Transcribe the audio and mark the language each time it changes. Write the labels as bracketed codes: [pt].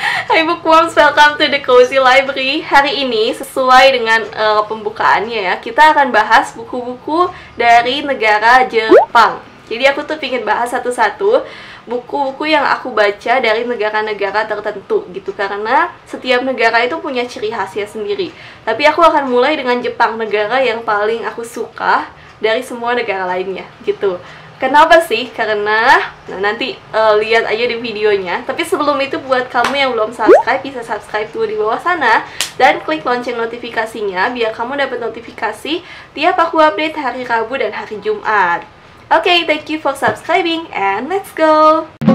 [en] Hai bookworms, welcome to the Cozy Library. [id] Hari ini sesuai dengan pembukaannya ya, kita akan bahas buku-buku dari negara Jepang. Jadi aku tuh pengen bahas satu-satu buku-buku yang aku baca dari negara-negara tertentu gitu, karena setiap negara itu punya ciri khasnya sendiri. Tapi aku akan mulai dengan Jepang, negara yang paling aku suka dari semua negara lainnya gitu. Kenapa sih? Karena nanti lihat aja di videonya. Tapi sebelum itu, buat kamu yang belum subscribe, bisa subscribe dulu di bawah sana dan klik lonceng notifikasinya biar kamu dapat notifikasi tiap aku update hari Rabu dan hari Jumat. [en] Okay, thank you for subscribing and let's go.